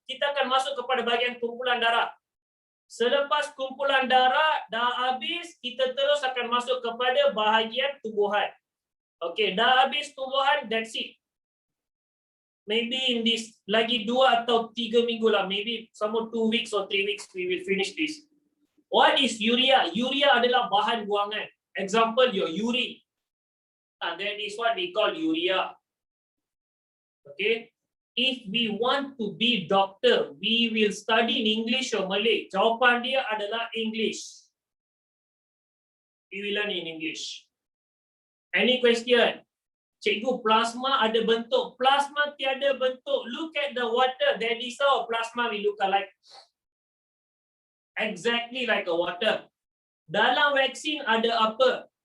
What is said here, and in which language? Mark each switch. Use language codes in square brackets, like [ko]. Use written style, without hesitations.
[ms] Kita akan masuk kepada bahagian kumpulan darah. Selepas kumpulan darah dah habis, kita terus akan masuk kepada bahagian tubuhan. [en] Okay, [ms] dah habis tumbuhan, [en] that's it. Maybe in this [ms] lagi 2 atau 3 minggu lah, [en] maybe some more 2 weeks or 3 weeks we will finish this. What is urea? [ms] Urea adalah bahan buangan. [en] Example, your urine. And that is what we call urea. Okay. If we want to be doctor, we will study in English or Malay. [ms] Jawapan dia adalah English. [en] We will learn in English. Any question? [ms] Cikgu, plasma ada bentuk. Plasma tiada bentuk. [en] Look at the water. That is how plasma will look like. Exactly like a water. [ms] Dalam vaksin ada apa?